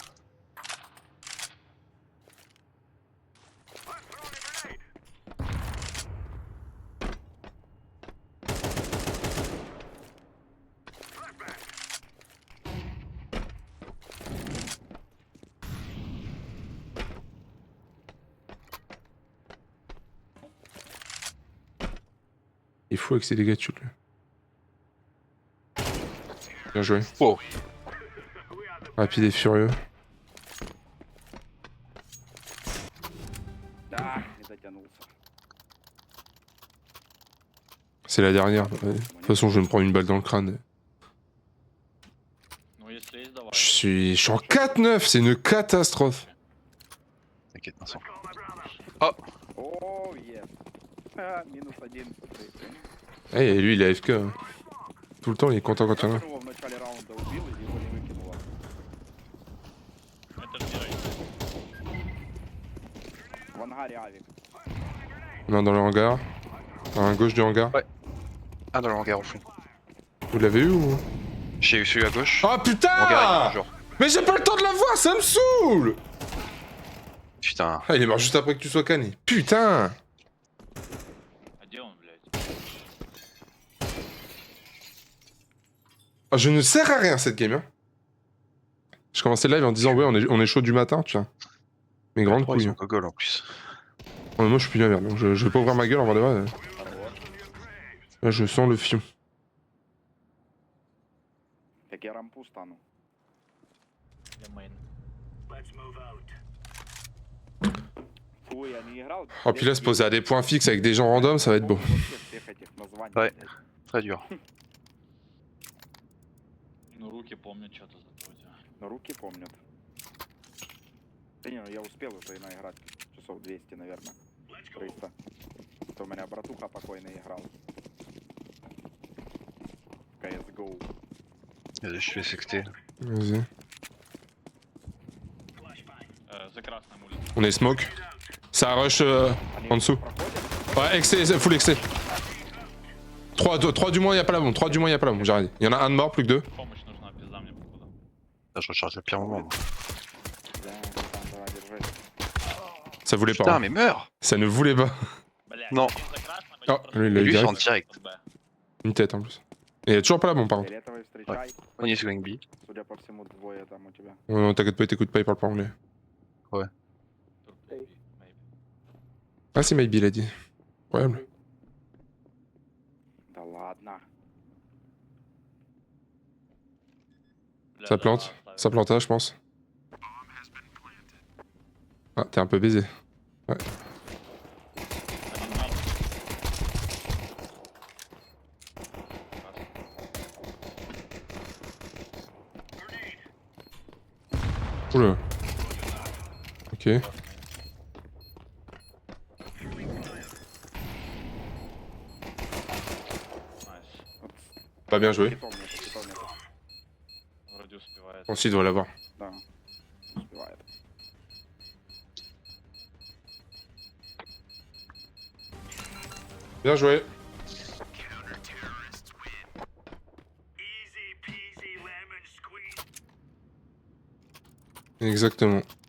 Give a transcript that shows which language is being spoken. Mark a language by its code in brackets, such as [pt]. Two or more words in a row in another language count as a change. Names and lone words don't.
[fr] Il est fou avec ces dégâts de chute, lui. Bien joué. Wow. Rapide et furieux. [ru] Да, не дотянулся. [fr] C'est la dernière. Ouais. De toute façon, je vais me prendre une balle dans le crâne. [ru] Ну, если есть, давай. [fr] Je suis en 4-9, c'est une catastrophe. T'inquiète, Vincent. [ru] О, ес. Минус 11. [fr] Eh, et lui, il est AFK. Hein. Tout le temps, il est content quand il y en a. [ru] Как его в начале раунда убил и его не выкинуло. Это же Мирай. В ангаре авик. [fr] Non, dans le hangar. À la gauche du hangar. Ouais. Ah, dans le hangar au fond. Vous l'avez eu ou? J'ai eu celui à gauche. Ah Hangar, putain! toujours. Mais j'ai pas le temps de la voir, ça me saoule! Putain. Ah, il est mort juste après que tu sois canné. Putain! [ru] А где он, блядь? [fr] Ah, je ne sers à rien cette game. Hein. Je commençais le live en disant ouais, on est chaud du matin, tu vois. Mais grande Oh, ils couille. ont gogol en plus. Ouais, moi je suis plus bien merde, donc je vais pas ouvrir ma gueule en vrai de vrai. Là, je sens le fion. [ru] Так я рампу стану. Я мейн. Фу, я не играл. [fr] Oh, puis là, se poser à des points fixes avec des gens random, ça va être beau. [ru] Вообще всех этих названий, [fr] Ouais. [ru] блядь. [fr] Très dur. [ru] Ну, руки помнят что-то зато у тебя. Но руки помнят. Да не, ну я успел уже наиграть. Часов 200, наверное. 300. Это у меня братуха покойный играл. CSGO. [fr] Je suis sexté. Vas-y. [ru] За красным улицей. [fr] On est smoke. Ça rush [ru] Они [fr] en dessous. [ru] проходят? [fr] Ouais, excès, full excès. 3 du moins, y'a pas la bombe. 3 du moins, y'a pas la bombe, j'arrête. Y'en a un de mort, plus que 2. [ru] Помощь нужна, пизда мне походу. [fr] Là, je recharge le pire moment. moi. [ru] Да, там, давай, держись. [fr] Ça voulait pas. Putain, Hein. mais meurs! Ça ne voulait pas. [ru] Блядь, [fr] Non. [ru] один за красным, [fr] Ah, [ru] один [fr] lui, il Et a eu lui, c'est en direct. direct. [ru] Б. [fr] Une tête en plus. Et y'a toujours pas la bombe par contre. [ru] Фиолетовый встречай. [fr] On y est going B. [ru] Судя по всему, двое там у тебя. [fr] Non, non, t'inquiète pas, il t'écoute pas, il parle pas anglais. Maybe. Ah, c'est maybe, il a dit. Incroyable. [ru] Да ладно. Бля, [fr] Ça [ru] да, [fr] plante. [ru] оставил. [fr] Ça planta, je pense. Ah, t'es un peu baisé. [ru] Один мертв. [fr] Oula. Ok. [ru] Найс. [fr] Pas bien joué. [ru] Китом нету, китом нету. Вроде успевает. [fr] On s'y doit l'avoir. [ru] Да, успевает. [fr] Bien joué. Exactement.